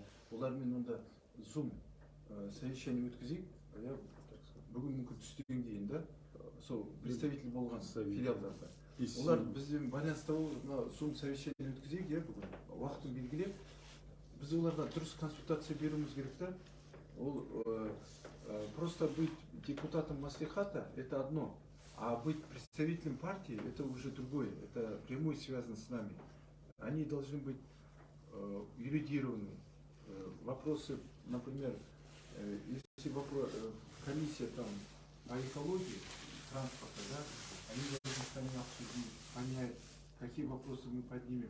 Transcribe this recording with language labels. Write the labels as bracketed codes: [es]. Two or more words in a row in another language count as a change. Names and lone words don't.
[kk] Олармен онда Zoom совещание өткізейік, бүгін мүмкін түстен кейін да, сол представитель болған филиалдарда. Олар бізден байланыста Zoom совещание өткізейік, бүгін уақытын белгілеп, біз оларға дұрыс консультация беруіміз керек та. [ru] Ол просто быть депутатом маслихата – это одно, а быть представителем партии – это уже другое, это прямой связано с нами. Они должны быть юридированы. Вопросы, например, если комиссия там по экологии, транспорта, да, они должны с нами обсудить, понять, какие вопросы мы поднимем.